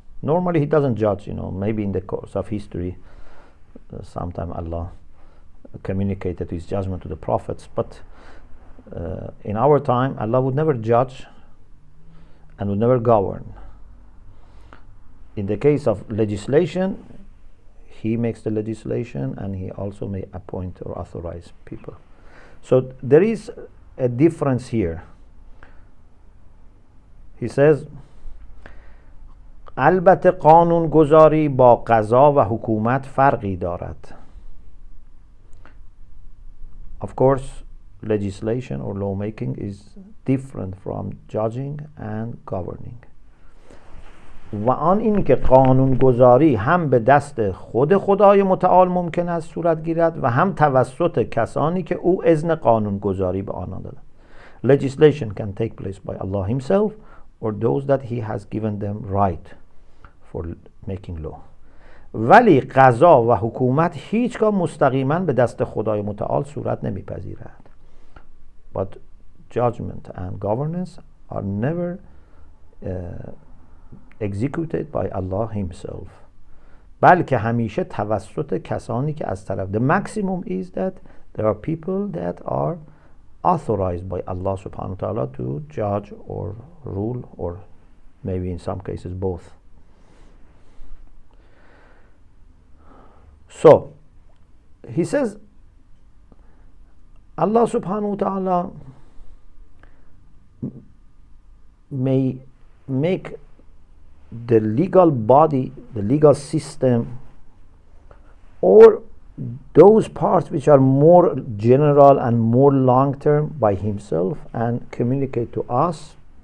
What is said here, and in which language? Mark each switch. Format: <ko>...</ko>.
<en>Normally he doesn't judge, maybe in the course of history, sometime Allah communicated his judgment to the prophets, but in our time, Allah would never judge and would never govern. In the case of legislation, he makes the legislation and he also may appoint or authorize people. So there is a difference here. He says,</en> <fa>البته قانونگذاری با قضا و حکومت فرقی دارد.</fa> <en>Of course, legislation or lawmaking is different from judging and governing.</en> <fa>و آن این که قانونگذاری هم به دست خود خدای متعال ممکن است صورت گیرد و هم توسط کسانی که او اذن قانونگذاری به آنان داده.</fa> <en>Legislation can take place by Allah himself or those that he has given them right for making law.</en> <fa>ولی قضا و حکومت هیچگاه مستقیما به دست خدای متعال صورت نمیپذیرد.</fa> <en>But judgment and governance are never executed by Allah himself.</en> <fa>بلکه همیشه توسط کسانی که از طرف.</fa> <en>The maximum is that there are people that are authorized by Allah subhanahu wa ta'ala to judge or rule, or maybe in some cases both. So he says Allah subhanahu wa ta'ala may make the legal body, the legal system, or those parts which are more general and more long-term by himself and communicate to us.</en>